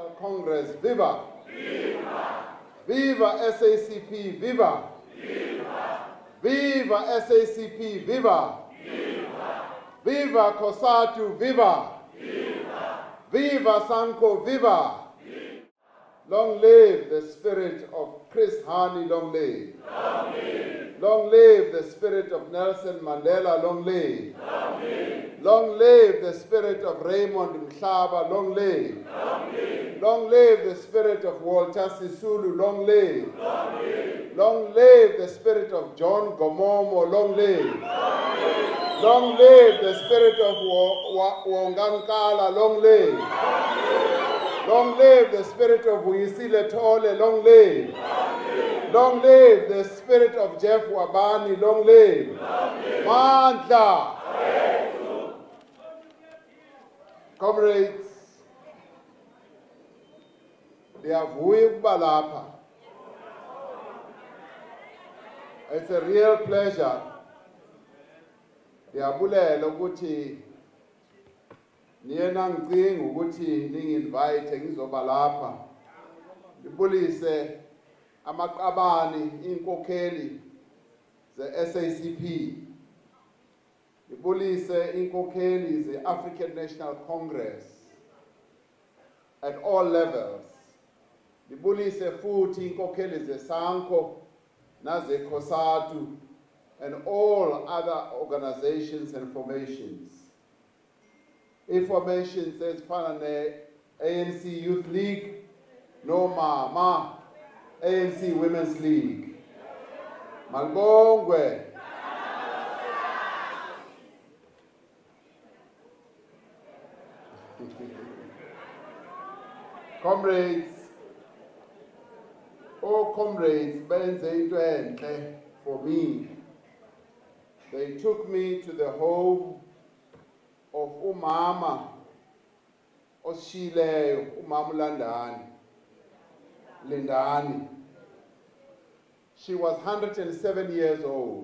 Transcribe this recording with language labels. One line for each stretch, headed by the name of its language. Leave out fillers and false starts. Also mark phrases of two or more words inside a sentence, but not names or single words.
English: Congress, viva! Viva! Viva SACP, viva! Viva! Viva SACP, viva! Viva! Viva COSATU, viva! Viva! Viva Sanko, viva! Viva! Long live the spirit of Chris Hani, long live! Long live! Long live the spirit of Nelson Mandela, long live! Long live! Long live the spirit of Raymond Mhlaba, long live! Long live! Long live the spirit of Walter Sisulu, long live! Long live! Long live the spirit of John Gomomo, long live! Long live! Long live the spirit of Wongankala, long live! Long live! Long live the spirit of Uyisile Tole, long live! Long live the spirit of Jeff Wabani, long live! Mandla!
Xhosa: Comrades, ndiyavuya ukuba lapha.
English: It's a real pleasure.
Zulu: Ndiyabulela ukuthi niye nangicinga ukuthi ningi-invite ngizoba lapha. Ngibulise amaqabani inkokheli ze-SACP. Ngibulise inkokheli ze-African National Congress
English: at all levels.
Zulu: Ngibulise futhi inkokheli ze-SANCO naze-COSATU
English: and all other organizations and formations.
Zulu: Informations ezifana ne-ANC Youth League, no Mama, ANC Women's League.
English: Malbongwe. Comrades, all comrades,
Zulu: benze into enhle
English: for me. They took me to the home of Umama Oshileyo, Umama Lindani. She was 107 years old.